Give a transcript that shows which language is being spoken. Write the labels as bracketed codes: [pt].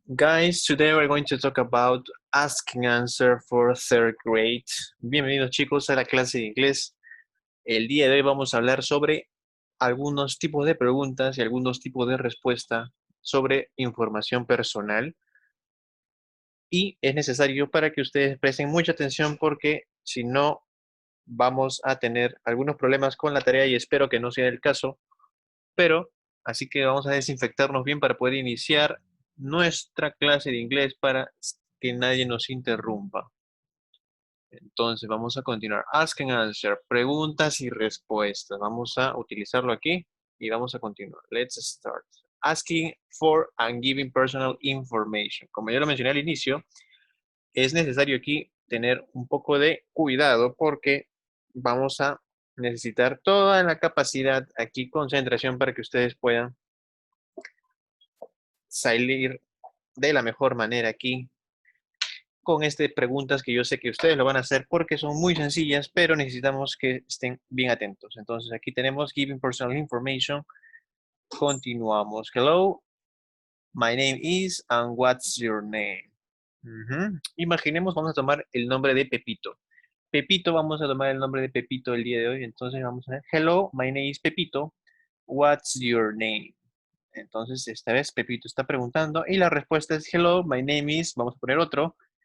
[en] Guys, today we're going to talk about asking answer for third grade. [es] Bienvenidos chicos a la clase de inglés. El día de hoy vamos a hablar sobre algunos tipos de preguntas y algunos tipos de respuesta sobre información personal. Y es necesario para que ustedes presten mucha atención porque si no vamos a tener algunos problemas con la tarea y espero que no sea el caso. Pero, así que vamos a desinfectarnos bien para poder iniciar nuestra clase de inglés para que nadie nos interrumpa. Entonces, vamos a continuar. [en] Ask and answer, [es] preguntas y respuestas. Vamos a utilizarlo aquí y vamos a continuar. [en] Let's start. Asking for and giving personal information. [es] Como ya lo mencioné al inicio, es necesario aquí tener un poco de cuidado porque vamos a necesitar toda la capacidad aquí, concentración para que ustedes puedan salir de la mejor manera aquí con estas preguntas que yo sé que ustedes lo van a hacer porque son muy sencillas, pero necesitamos que estén bien atentos. Entonces aquí tenemos giving personal information. Continuamos. [en] Hello, my name is and what's your name? [es] Imaginemos, vamos a tomar el nombre de Pepito. Pepito, vamos a tomar el nombre de Pepito el día de hoy. Entonces vamos a ver, [en] hello, my name is Pepito. What's your name? [es] Entonces, esta vez Pepito está preguntando y la respuesta es [en] hello, my name is, [es] vamos a poner otro.